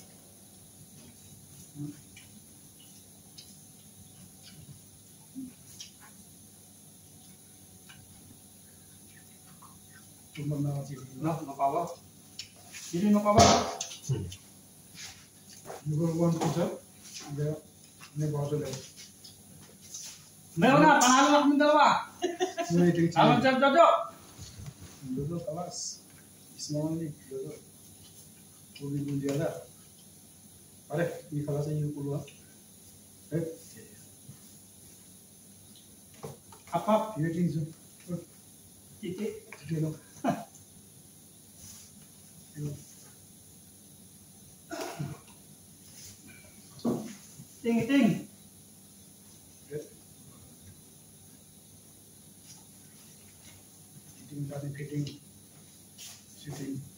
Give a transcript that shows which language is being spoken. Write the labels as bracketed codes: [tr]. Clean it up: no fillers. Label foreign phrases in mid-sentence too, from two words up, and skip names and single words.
[tl] No, napawa. Sino napawa? Meron na, panalo na kami dalawa. [id] Salam Chef Jojo. Dulu kelas Ismail nih dulu kuliah dia ada. Are ini kelasnya yang keluar. Apa? Ini tinggi. Titik. Tinggi loh. Ting. [en] Fitting. Shooting.